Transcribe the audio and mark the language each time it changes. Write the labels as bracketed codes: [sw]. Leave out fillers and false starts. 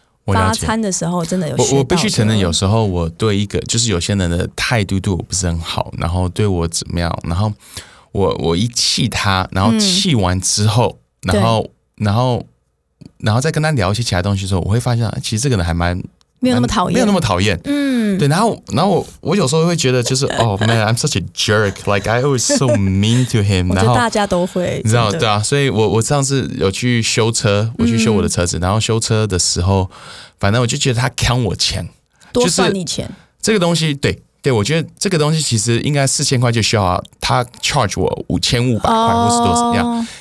[zh] 发餐的时候真的有学到的。我必须承认有时候我对一个就是有些人的态度对我不是很好，然后对我怎么样，然后我一气他，然后气完之后、然后再跟他聊一些其他东西的时候，我会发现其实这个人还蛮没有那么讨厌，没有那么讨厌，对，然后我有时候会觉得就是� [en] h man I'm such a jerk like I was so mean to him [zh] 然后我觉得大家都会，你知道，对啊，所以我上次有去修车，我去修我的车子，然后修车的时候反正我就觉得他坑我钱，多算你钱、就是、这个东西，对，我觉得这个东西其实应该4000块就需要、他 charge 我5500块、或是多少样。